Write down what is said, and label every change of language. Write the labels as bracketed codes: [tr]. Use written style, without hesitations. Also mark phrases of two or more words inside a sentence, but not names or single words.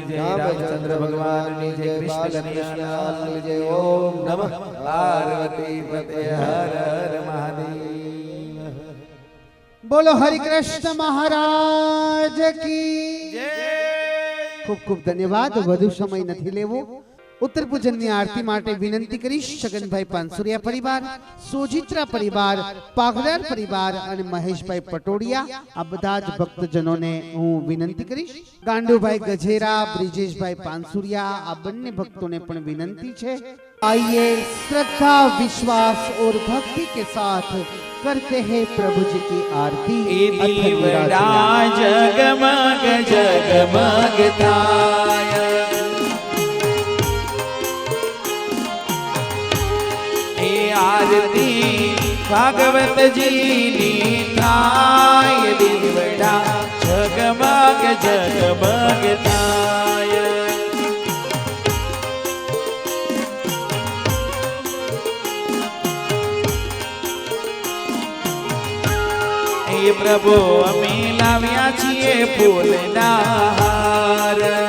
[hi] रामचंद्र भगवान की जय, कृष्ण कन्हैया की जय। [sa] ओम नमः पार्वती पते, [hi] हर हर महादेव। बोलो हरि कृष्ण महाराज की खूब खूब धन्यवाद। [gu] વધુ સમય નથી લેવો। ઉત્તર પૂજનની આરતી માટે વિનંતી કરીશ છગનભાઈ પાનસુરિયા પરિવાર, સોજિત્રા પરિવાર, પાઘરાર પરિવાર અને મહેશભાઈ પટોડિયા, આ બધા જ ભક્તજનોને હું વિનંતી કરીશ। ગાંડુભાઈ ગજેરા, બ્રિજેશભાઈ પાનસુરિયા, આ બંને ભક્તોને પણ વિનંતી છે। [hi] आइए श्रद्धा, विश्वास और भक्ति के साथ करते हैं प्रभु जी की आरती। [gu] દીવડા ઝગમગ ઝગમગ થાય, એ આરતી ભાગવત જી ની થાય। દીવડા ઝગમગ ઝગમગ થાય, હે પ્રભુ અમી લાવ્યા છીએ ફૂલના હાર।